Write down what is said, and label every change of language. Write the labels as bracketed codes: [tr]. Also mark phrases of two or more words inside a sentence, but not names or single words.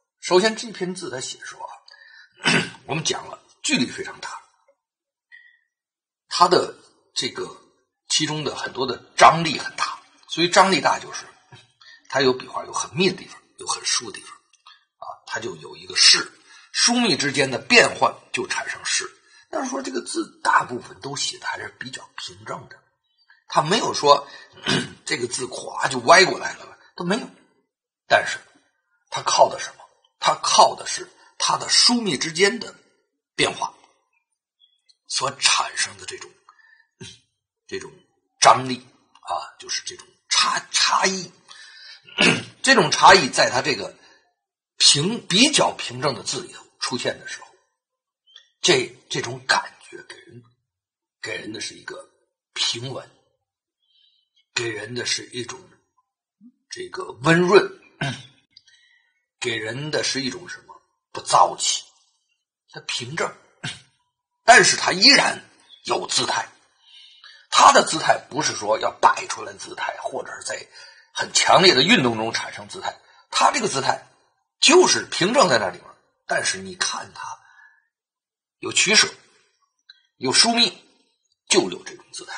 [zh] 首先這篇字它寫說我們講了距離非常大，它的這個其中的很多的張力很大，所以張力大就是它有筆畫有很密的地方，有很疏的地方它就有一個勢，疏密之間的變換就產生勢。但是說這個字大部分都寫的還是比較平正的，它沒有說這個字咵就歪過來了，都沒有。但是它靠的什麼？它靠的是它的疏密之間的變化所產生的這種張力就是這種差異。這種差異在它這個比較平正的字裡頭出現的時候，這種感覺給人的是一個平穩，給人的是一種這個溫潤，給人的是一種什麼？不躁氣，它平正，但是它依然有姿態。它的姿態不是說要擺出來姿態，或者是在很強烈的運動中產生姿態，它這個姿態就是平正在那裡面，但是你看它有取捨，有疏密，就有這種姿態。